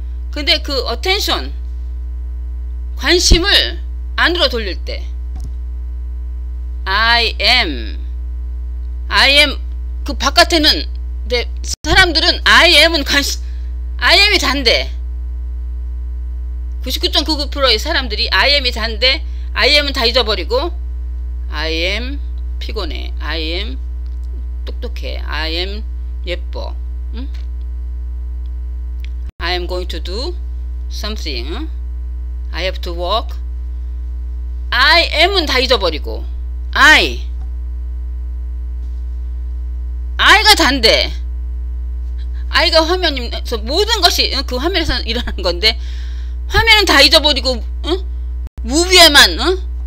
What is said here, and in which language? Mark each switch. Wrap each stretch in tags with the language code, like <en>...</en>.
<ko>근데 그 attention, 관심을 안으로 돌릴 때 I am 그 바깥에는 근데 사람들은 I am은 I am이 잔데 99.99%의 사람들이 I am이 잔데 I am은 다 잊어버리고 I am 피곤해, I am 똑똑해, I am 예뻐, 응?</ko> <en>I am going to do something, 응? I have to work.</en> <ko>I am은 다 잊어버리고 I가 단데 I가 화면에서 모든 것이 그 화면에서 일어나는 건데 화면은 다 잊어버리고, 응? 무비에만, 응?</ko>